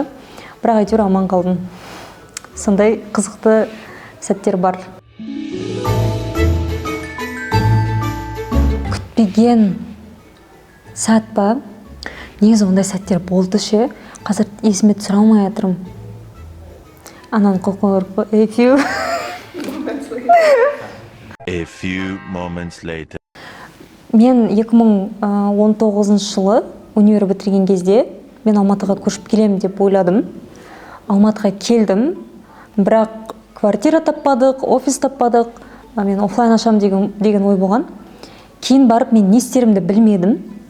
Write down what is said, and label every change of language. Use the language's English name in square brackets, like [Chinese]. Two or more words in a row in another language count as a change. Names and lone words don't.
[Kazakh] Бірақ әйтеуір аман қалдым. Сондай қызықты сәттер бар. күтпеген сәт па? Негізі ондай сәттер болды ше. Қазір есіме түсіре алмай жатырмын. Ананы қолға ұрып, [English] A few moments later. [Kazakh] Мен 2019 жылы универ бітірген кезде мен Алматыға көшіп келем деп ойладым. Алматыға келдім, бірақ квартира таппадық, офис таппадық. Мен офлайн ашам деген ой болған. Кейін барып мен не істерімді білмедім.